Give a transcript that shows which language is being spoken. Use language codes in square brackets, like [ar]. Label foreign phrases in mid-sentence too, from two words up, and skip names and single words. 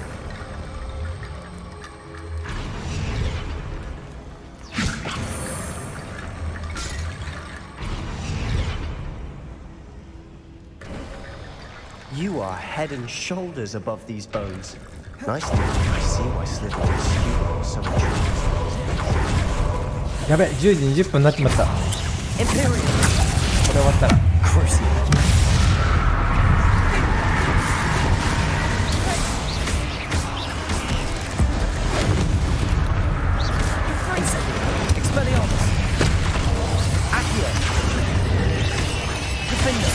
[en] You are head and shoulders above these bones. Nicely. I see why Slytherin's student was so intrigued. [ja] やべ、10時20分になっちまった。これ終わったら。 [en] Expelliarmus. Accio. Defender.